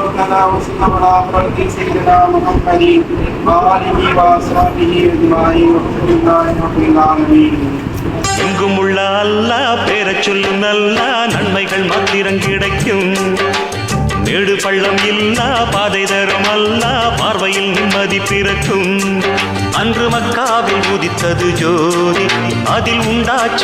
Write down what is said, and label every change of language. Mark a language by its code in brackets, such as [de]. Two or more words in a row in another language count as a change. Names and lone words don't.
[ar] تعالى وسلم على خلق سيدنا محمد وآله وصحبه أجمعين والحمد لله رب العالمين. [ta] எங்கும் உள்ள அல்லாஹ் பேரச் சொல்லு நல்லா நன்மைகள் மாத்திரம் கிடைக்கும். மேடு பள்ளம் இல்லா பாதை தரும் அல்லாஹ் பார்வையில் நிம்மதி பிறக்கும். அன்று மக்காவில் உதித்தது ஜோதி அதில் உண்டாச்சு.